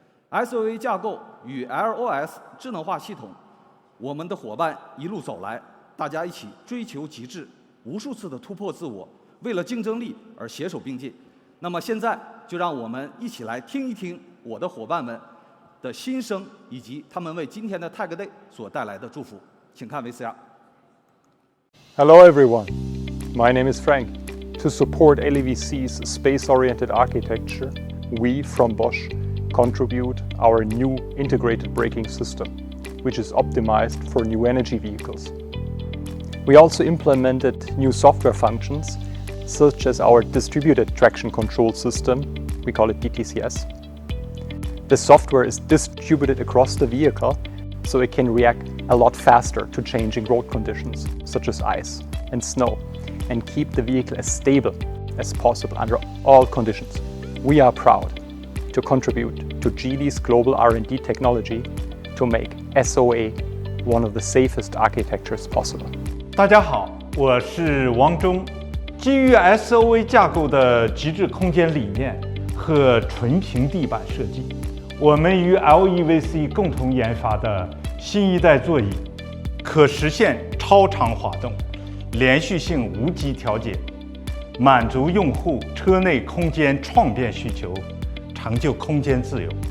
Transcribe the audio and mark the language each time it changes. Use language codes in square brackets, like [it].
[zh] SOA 架构与 LOS 智能化系统，我们的伙伴一路走来，大家一起追求极致，无数次的突破自我，为了竞争力而携手并进。那么现在就让我们一起来听一听我的伙伴们的心声，以及他们为今天的 Tag Day 所带来的祝福。请看 VCR。 [en] Hello everyone, my name is Frank. To support LEVC's space-oriented architecture, we from Bosch contribute our new integrated braking system, which is optimized for new energy vehicles. We also implemented new software functions, such as our distributed traction control system, we call it DTCS. The software is distributed across the vehicle, so it can react a lot faster to changing road conditions, such as ice and snow, and keep the vehicle as stable as possible under all conditions. We are proud to contribute to Geely's global R&D technology to make SOA one of the safest architectures possible. [zh] 大家好，我是王忠。基于 SOA 架构的极致空间理念和纯平地板设计，我们与 LEVC 共同研发的新一代座椅，可实现超长滑动、连续性无级调节，满足用户车内空间创变需求，成就空间自由。